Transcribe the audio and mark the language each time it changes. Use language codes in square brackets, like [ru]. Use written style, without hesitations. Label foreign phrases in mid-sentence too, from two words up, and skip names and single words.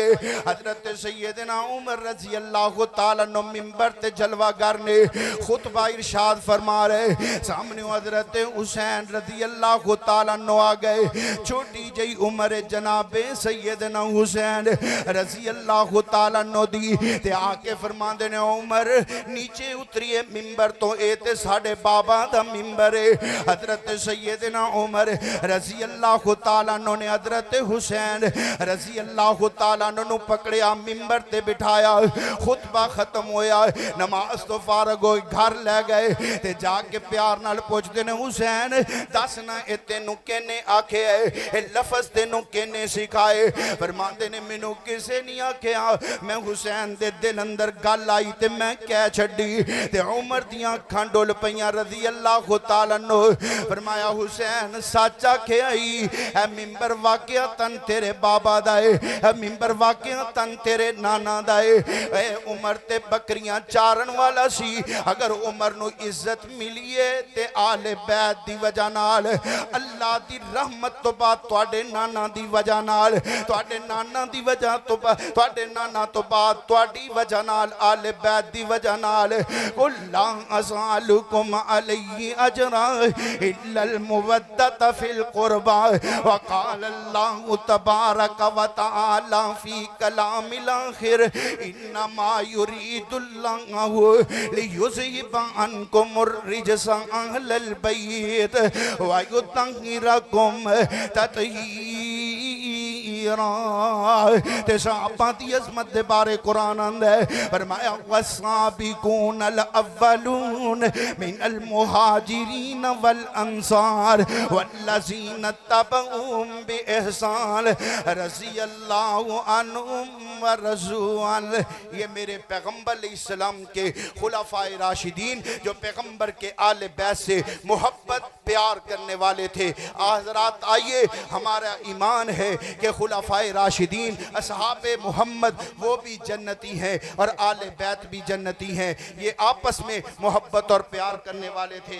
[pa] حضرت سیدنا عمر [ar] رضی اللہ تعالیٰ عنہ [pa] منبر تے جلوہ گر نے خطبہ ارشاد فرما رہے، سامنے حضرت حسین [ar] رضی اللہ تعالیٰ عنہ [pa] آ گئے، چھوٹی جئی عمر جناب سیدنا حسین رضی اللہ تعالیٰ عنہ دی، تے آ کے فرما دینے عمر نیچے اتریے منبر تو، اے تے ساڑھے بابا دا منبر ہے۔ حضرت سیدنا عمر [ar] رضی اللہ تعالیٰ عنہ [pa] نے حضرت حسین [ar] رضی اللہ تعالیٰ عنہ [pa] پکڑیا، منبر تے بٹھایا، خطبہ ختم ہویا، نماز تو فارغ ہوئی، گھر لے گئے تے جا کے پیار نال پوچھ دینے، حسین دسنا اے تینوں کہنے آکھے اے لفظ تینوں کہنے سکھائے؟ فرمان دینے منوں کسے نہیں آکھے، میں حسین دے دل اندر گل آئی تے میں کہہ چھڑی، تے عمر دیاں کھانڈول پیاں [ar] رضی اللہ تعالیٰ عنہ۔ [pa] فرمایا حسین سچا کہے آئی، اے منبر واقعتاً تیرے بابا دائے، اے منبر واقعتاً تیرے نانا دائے۔ اے عمر تے بکریاں چارن والا سی، اگر عمر نو عزت ملیے تے آل بیت دی وجہ نال، اللہ دی رحمت تو بعد تواڈے نانا دی وجہ نال، تواڈے نانا دی وجہ تو بعد تواڈے نانا تو بعد تواڈی وجہ نال، آل بیت دی وجہ نال۔ [ar] قل لا اسالکم علی اجرا الا المودۃ فی القربى۔ وقال اللہ تبارک و تعالی فی کلام الآخر انما یرید اللہ لیذہب عنکم الرجس اہل البیت ویطہرکم تطہیرا۔ [pa] تے صحابہ دی عظمت دے بارے قرآن اندے فرمایا [ar] والسابقون الاولون من المہاجرین والانصار والذین اتبعوهم بإحسان رضی اللہ عنہم ورضوا عنہ۔ [ur] یہ میرے پیغمبر [ar] علیہ السلام [ur] کے خلفائے راشدین جو پیغمبر کے آل بیت سے محبت پیار کرنے والے تھے۔ حضرات آئیے، ہمارا ایمان ہے کہ خلفائے راشدین اصحاب محمد وہ بھی جنتی ہیں اور آل بیت بھی جنتی ہیں، یہ آپس میں محبت اور پیار کرنے والے تھے۔